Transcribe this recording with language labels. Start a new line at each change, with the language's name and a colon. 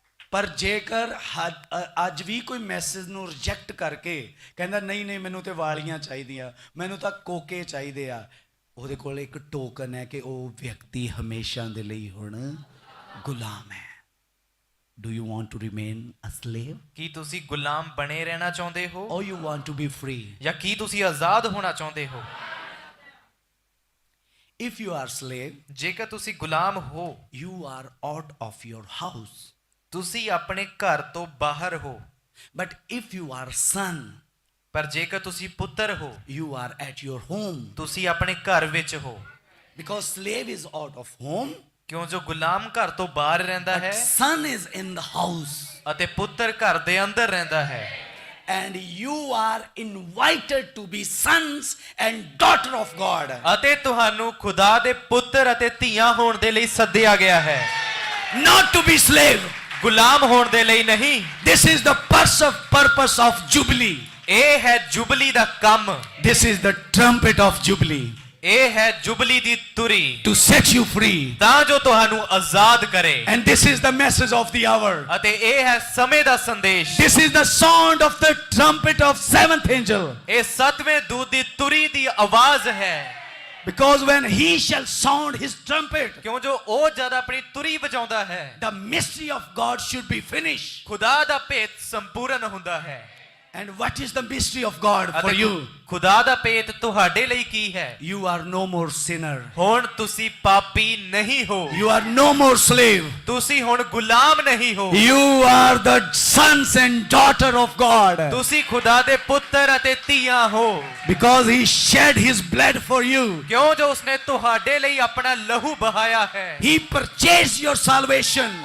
Punjabi: ਪਰ ਜੇਕਰ ਅੱਜ ਵੀ ਕੋਈ ਮੈਸੇਜ ਨੂੰ ਰਿਜੈਕਟ ਕਰਕੇ ਕਹਿੰਦਾ ਨਹੀਂ ਨਹੀਂ ਮੈਨੂੰ ਤੇ ਵਾਲੀਆਂ ਚਾਹੀਦੀਆਂ, ਮੈਨੂੰ ਤਾਂ ਕੋਕੇ ਚਾਹੀਦੇ ਆ, ਉਹਦੇ ਕੋਲ ਇੱਕ ਟੋਕਨ ਹੈ ਕਿ ਉਹ ਵਿਅਕਤੀ ਹਮੇਸ਼ਾ ਦੇ ਲਈ ਹੁਣ ਗੁਲਾਮ ਹੈ.
English: Do you want to remain a slave?
Punjabi: ਕੀ ਤੁਸੀਂ ਗੁਲਾਮ ਬਣੇ ਰਹਿਣਾ ਚਾਹੁੰਦੇ ਹੋ
English: Or you want to be free?
Punjabi: ਜਾਂ ਕੀ ਤੁਸੀਂ ਆਜ਼ਾਦ ਹੋਣਾ ਚਾਹੁੰਦੇ ਹੋ?
English: If you are slave,
Punjabi: ਜੇਕਰ ਤੁਸੀਂ ਗੁਲਾਮ ਹੋ,
English: you are out of your house.
Punjabi: ਤੁਸੀਂ ਆਪਣੇ ਘਰ ਤੋਂ ਬਾਹਰ ਹੋ.
English: But if you are son,
Punjabi: ਪਰ ਜੇਕਰ ਤੁਸੀਂ ਪੁੱਤਰ ਹੋ,
English: you are at your home.
Punjabi: ਤੁਸੀਂ ਆਪਣੇ ਘਰ ਵਿੱਚ ਹੋ.
English: Because slave is out of home.
Punjabi: ਕਿਉਂ ਜੋ ਗੁਲਾਮ ਘਰ ਤੋਂ ਬਾਹਰ ਰਹਿੰਦਾ ਹੈ
English: son is in the house.
Punjabi: ਅਤੇ ਪੁੱਤਰ ਘਰ ਦੇ ਅੰਦਰ ਰਹਿੰਦਾ ਹੈ
English: And you are invited to be sons and daughter of God.
Punjabi: ਅਤੇ ਤੁਹਾਨੂੰ ਖੁਦਾ ਦੇ ਪੁੱਤਰ ਅਤੇ ਧੀਆਂ ਹੋਣ ਦੇ ਲਈ ਸੱਦਿਆ ਗਿਆ ਹੈ
English: Not to be slave.
Punjabi: ਗੁਲਾਮ ਹੋਣ ਦੇ ਲਈ ਨਹੀਂ
English: This is the purpose of Jubilee.
Punjabi: ਇਹ ਹੈ ਜੁਬਲੀ ਦਾ ਕੰਮ
English: This is the trumpet of Jubilee.
Punjabi: ਇਹ ਹੈ ਜੁਬਲੀ ਦੀ ਤੁਰੀ
English: To set you free.
Punjabi: ਤਾਂ ਜੋ ਤੁਹਾਨੂੰ ਆਜ਼ਾਦ ਕਰੇ
English: And this is the message of the hour.
Punjabi: ਅਤੇ ਇਹ ਹੈ ਸਮੇਂ ਦਾ ਸੰਦੇਸ਼
English: This is the sound of the trumpet of seventh angel.
Punjabi: ਇਹ ਸੱਤਵੇਂ ਦੂਤ ਦੀ ਤੁਰੀ ਦੀ ਆਵਾਜ਼ ਹੈ
English: Because when he shall sound his trumpet,
Punjabi: ਕਿਉਂ ਜੋ ਉਹ ਜਦ ਆਪਣੀ ਤੁਰੀ ਵਜਾਉਂਦਾ ਹੈ
English: the mystery of God should be finished.
Punjabi: ਖੁਦਾ ਦਾ ਭੇਤ ਸੰਪੂਰਨ ਹੁੰਦਾ ਹੈ
English: And what is the mystery of God for
Punjabi: ਅਤੇ
English: you?
Punjabi: ਖੁਦਾ ਦਾ ਭੇਤ ਤੁਹਾਡੇ ਲਈ ਕੀ ਹੈ
English: You are no more sinner.
Punjabi: ਹੁਣ ਤੁਸੀਂ ਪਾਪੀ ਨਹੀਂ ਹੋ
English: You are no more slave.
Punjabi: ਤੁਸੀਂ ਹੁਣ ਗੁਲਾਮ ਨਹੀਂ ਹੋ
English: You are the sons and daughter of God.
Punjabi: ਤੁਸੀਂ ਖੁਦਾ ਦੇ ਪੁੱਤਰ ਅਤੇ ਧੀਆਂ ਹੋ
English: Because he shed his blood for you.
Punjabi: ਕਿਉਂ ਜੋ ਉਸਨੇ ਤੁਹਾਡੇ ਲਈ ਆਪਣਾ ਲਹੂ ਬਹਾਇਆ ਹੈ
English: He purchased your salvation